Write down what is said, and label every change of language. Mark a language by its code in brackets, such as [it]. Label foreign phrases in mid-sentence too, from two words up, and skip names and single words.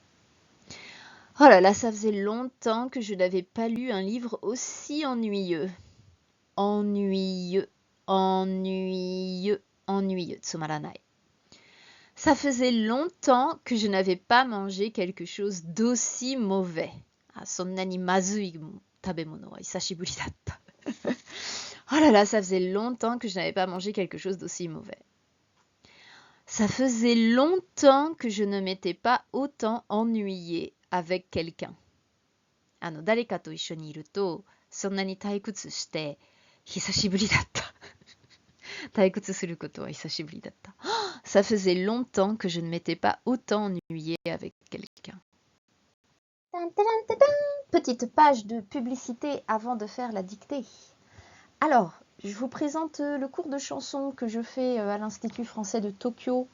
[fr] Oh là là, ça faisait longtemps que je n'avais pas lu un livre aussi ennuyeux. Ennuyeux, ennuyeux, ennuyeux, tsumaranai. Ça faisait longtemps que je n'avais pas mangé quelque chose d'aussi mauvais. [ja] ああ、そんなにまずい食べ物は久しぶりだった. [fr] Oh là là, ça faisait longtemps que je n'avais pas mangé quelque chose d'aussi mauvais. Ça faisait longtemps que je ne m'étais pas autant ennuyée avec quelqu'un. [ja] 誰かと一緒にいるとそんなに退屈して久しぶりだった退屈することは久しぶりだった [fr] Ça faisait longtemps que je ne m'étais pas autant ennuyée avec quelqu'un. Petite page de publicité avant de faire la dictée. Alors, je vous présente le cours de chanson que je fais à l'Institut français de Tokyo.